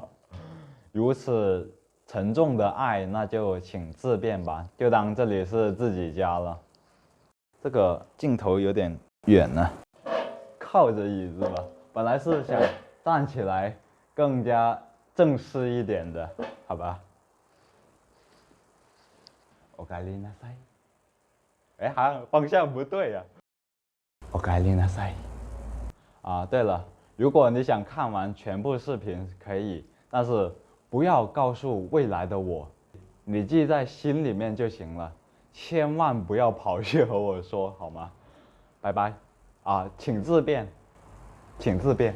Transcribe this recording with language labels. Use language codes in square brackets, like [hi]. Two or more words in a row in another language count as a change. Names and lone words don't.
[zh] 如此沉重的爱，那就请自便吧，就当这里是自己家了。这个镜头有点远了，靠着椅子吧。本来是想站起来更加正式一点的，好吧？ [ja] おかえりなさい。 [zh] 哎，好像方向不对呀。 [ja] おかえりなさい。 [zh] 对了，如果你想看完全部视频可以，但是不要告诉未来的我，你记在心里面就行了，千万不要跑去和我说，好吗？拜拜。请自便，请自便。